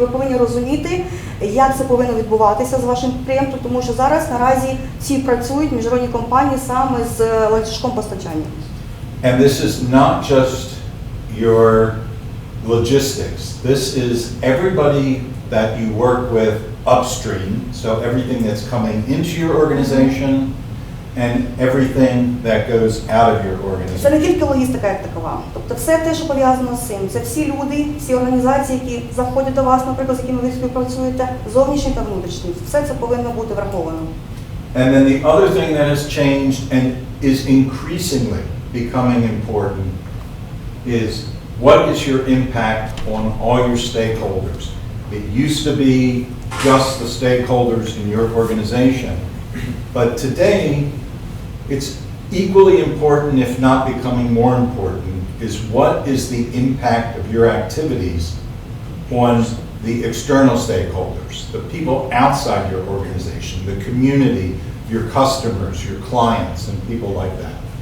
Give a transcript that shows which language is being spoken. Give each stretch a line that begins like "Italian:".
Ukrainian: Ви повинні розуміти, як це повинно відбуватися з вашим підприємством, тому що зараз наразі всі працюють, міжнародні компанії, саме з ланцюжком постачання.
English: And this is not just your logistics. This is everybody that you work with upstream, so everything that's coming into your organization and everything that goes out of your organization.
Ukrainian: Це не тільки логістика як такова. Тобто все те, що пов'язано з цим. Це всі люди, всі організації, які заходять до вас, наприклад, з якими ви співпрацюєте, зовнішні та внутрішні. Все це повинно бути враховано.
English: And then the other thing that has changed and is increasingly becoming important is what is your impact on all your stakeholders. It used to be just the stakeholders in your organization, but today it's equally important, if not becoming more important, is what is the impact of your activities on the external stakeholders, the people outside your organization, the community, your customers, your clients, and people like that.